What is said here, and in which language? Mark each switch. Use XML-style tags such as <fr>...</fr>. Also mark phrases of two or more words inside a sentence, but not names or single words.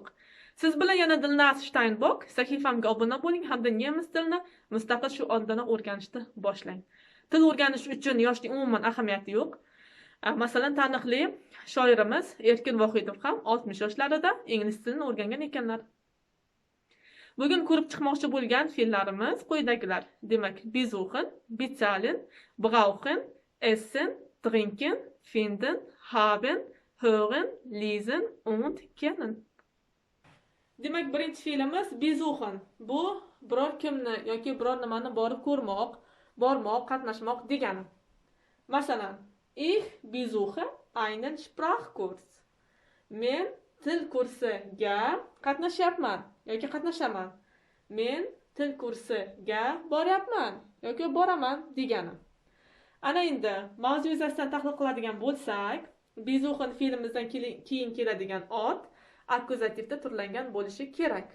<uz>Siz bilan yana Dilnaz Steinbock, sahifamga obuna bo'ling hamda nemis tilini mustaqil shu ondadan o'rganishni boshlang. Til o'rganish uchun yoshning umuman ahamiyati yo'q. Masalan, taniqli shoirimiz Erkin Vohidov ham 60 yoshlarida ingliz tilini o'rgangan ekanlar. Bugun ko'rib chiqmoqchi bo'lgan fe'llarimiz quyidagilar. Demak,</uz> <de>besuchen, bezahlen, brauchen, essen, trinken, finden, haben, hören, lesen und kennen.</de> <uz>Demak, birinchi fe'limiz besuchen. Bu biror kimni yoki biror nimani borib ko'rmoq, bormoq, qatnashmoq degani. Masalan,</uz> <de>ich besuche einen Sprachkurs.</de> <uz>Men til kursiga qatnashyapman yoki qatnashaman. Men til kursiga boryapman yoki boraman degani. Ana endi mavzu yuzasidan tahlil qiladigan bo'lsak, besuchen fe'limizdan keyin keladigan ot akkuzativda turlangan bo'lishi kerak.</uz>